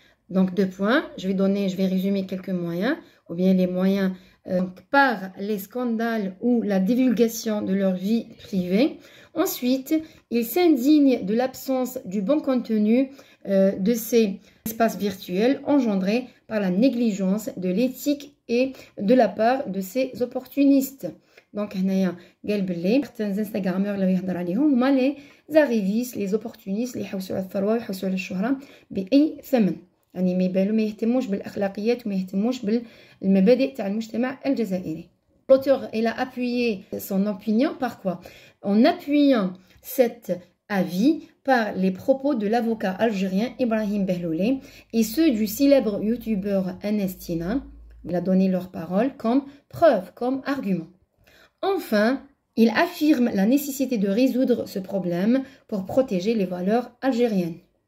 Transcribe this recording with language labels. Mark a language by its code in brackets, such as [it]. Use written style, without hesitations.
[fr] Donc, 2 points, je vais résumer quelques moyens, ou bien les moyens par les scandales ou la divulgation de leur vie privée. Ensuite, ils s'indignent de l'absence du bon contenu de ces espaces virtuels engendrés par la négligence de l'éthique et de la part de ces opportunistes. Donc, certains Instagrammeurs les arrivistes, les opportunistes [ar] اللي يحوسوا على الثروة ويحوسوا على الشهرة بأي ثمن. يعني ما يهتموش بالأخلاقيات وما يهتموش بالمبادئ تاع المجتمع الجزائري. [fr] L'auteur, il a appuyé son opinion par quoi? En appuyant cet avis par les propos de l'avocat algérien Ibrahim Behloulé et ceux du célèbre youtubeur Anestina. Il a donné leur parole comme preuve, comme argument. Enfin, il affirme la nécessité de résoudre ce problème pour protéger les valeurs algériennes.